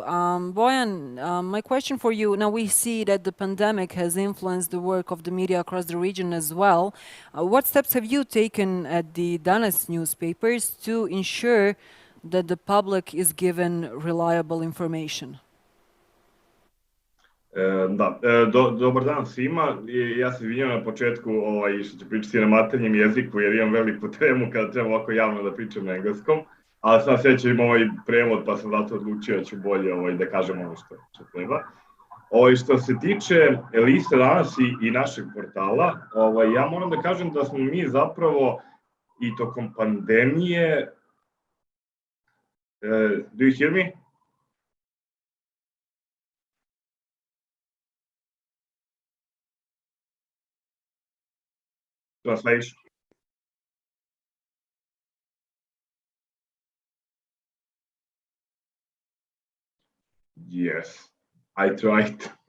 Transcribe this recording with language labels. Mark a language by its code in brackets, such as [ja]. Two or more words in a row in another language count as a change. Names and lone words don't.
[en] Bojan, my question for you, now we see that the pandemic has influenced the work of the media across the region as well. What steps have you taken at the Danas newspapers to ensure that the public is given reliable information? [sr] Dobar dan svima. Ja se izvinjam na početku što ću pričati na maternjem jeziku, jer imam veliku tremu kada treba ovako javno da pričam na engleskom, ali sam sreća imam ovaj prevod, pa sam zato odlučio da ću bolje da kažem ono što treba. Što se tiče liste Danas i našeg portala, ja moram da kažem da smo mi zapravo i tokom pandemije... [en] Do you hear me? Translation. Yes, I tried.